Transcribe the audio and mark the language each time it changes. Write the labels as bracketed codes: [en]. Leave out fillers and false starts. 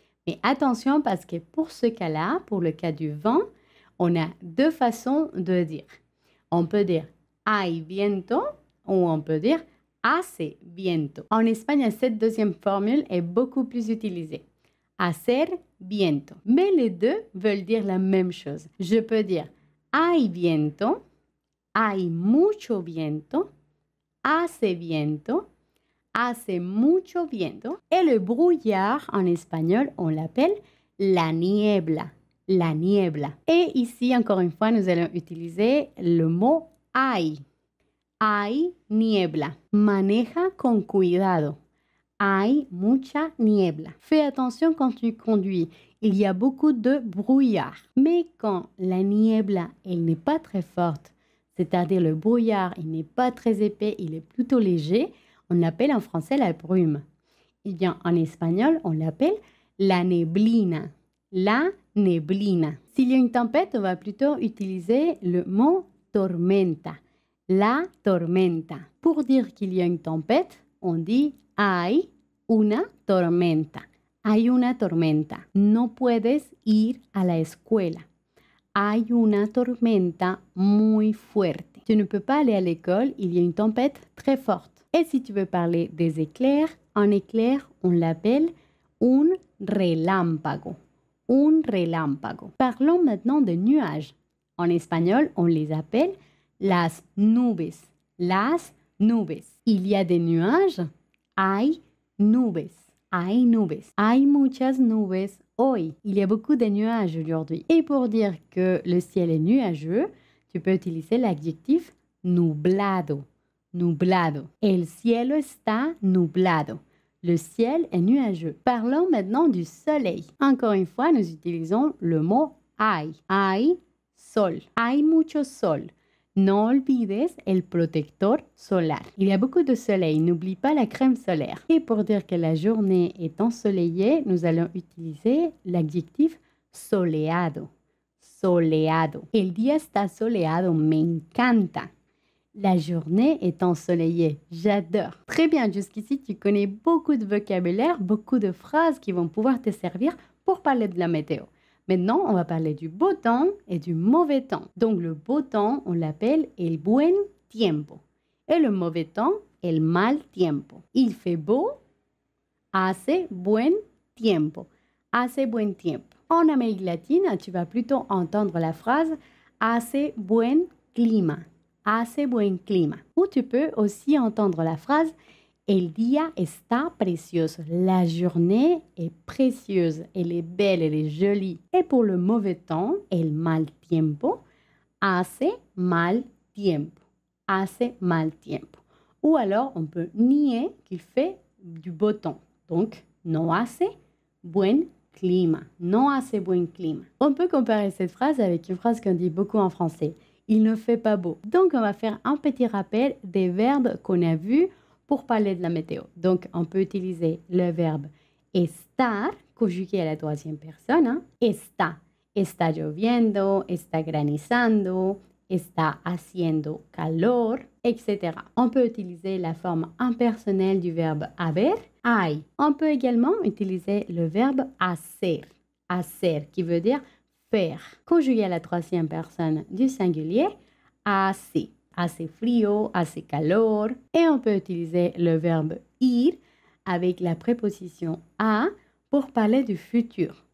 [fr] Mais attention parce que pour ce cas-là, pour le cas du vent, on a deux façons de dire. On peut dire [es] hay viento [fr] ou on peut dire [es] hace viento. [fr] En Espagne, cette deuxième formule est beaucoup plus utilisée. [es] Hacer viento. [fr] Mais les deux veulent dire la même chose. Je peux dire [es] hay viento, hay mucho viento, hace viento, hace mucho viento. [fr] Et le brouillard en espagnol, on l'appelle la niebla. La niebla. Et ici, encore une fois, nous allons utiliser le mot hay. [es] Hay niebla. Maneja con cuidado. Hay mucha niebla. [fr] Fais attention quand tu conduis. Il y a beaucoup de brouillard. Mais quand la niebla, elle n'est pas très forte, c'est-à-dire le brouillard, il n'est pas très épais, il est plutôt léger, on l'appelle en français la brume. Eh bien, en espagnol, on l'appelle la neblina. La neblina. S'il y a une tempête, on va plutôt utiliser le mot tormenta. La tormenta. Pour dire qu'il y a une tempête, on dit [es] hay una tormenta. Hay una tormenta. No puedes ir a la escuela. Hay una tormenta muy fuerte. [fr] Tu ne peux pas aller à l'école, il y a une tempête très forte. Et si tu veux parler des éclairs, un éclair, on l'appelle un relámpago. Un relámpago. Parlons maintenant de nuages. En espagnol, on les appelle las nubes. [es] Las nubes. [fr] Il y a des nuages. [es] Hay nubes. Hay nubes. Hay muchas nubes hoy. [fr] Il y a beaucoup de nuages aujourd'hui. Et pour dire que le ciel est nuageux, tu peux utiliser l'adjectif nublado. Nublado. [es] El cielo está nublado. [fr] Le ciel est nuageux. Parlons maintenant du soleil. Encore une fois, nous utilisons le mot hay. [es] Hay sol. Hay mucho sol. No olvides el protector solar. [fr] Il y a beaucoup de soleil. N'oublie pas la crème solaire. Et pour dire que la journée est ensoleillée, nous allons utiliser l'adjectif soleado. [es] Soleado. El día está soleado. Me encanta. [fr] La journée est ensoleillée. J'adore. Très bien, jusqu'ici, tu connais beaucoup de vocabulaire, beaucoup de phrases qui vont pouvoir te servir pour parler de la météo. Maintenant, on va parler du beau temps et du mauvais temps. Donc, le beau temps, on l'appelle [es] el buen tiempo. [fr] Et le mauvais temps, [es] el mal tiempo. [fr] Il fait beau, [es] hace buen tiempo. Hace buen tiempo. [fr] En Amérique latine, tu vas plutôt entendre la phrase [es] hace buen clima. Hace buen clima. [fr] Ou tu peux aussi entendre la phrase [es] el día está precioso. [fr] La journée est précieuse. Elle est belle, elle est jolie. Et pour le mauvais temps, [es] el mal tiempo, hace mal tiempo. Hace mal tiempo. [fr] Ou alors, on peut nier qu'il fait du beau temps. [es] Donc, no hace buen clima. No hace buen clima. [fr] On peut comparer cette phrase avec une phrase qu'on dit beaucoup en français. Il ne fait pas beau. Donc, on va faire un petit rappel des verbes qu'on a vus pour parler de la météo. Donc, on peut utiliser le verbe estar, conjugué à la troisième personne. Está. [es] Está lloviendo, está granizando, está haciendo calor, etc. [fr] On peut utiliser la forme impersonnelle du verbe haber, hay. On peut également utiliser le verbe hacer, qui veut dire faire. Conjugué à la troisième personne du singulier, hace. [es] Hace frío, hace calor. [fr] Et on peut utiliser le verbe ir avec la préposition a pour parler du futur.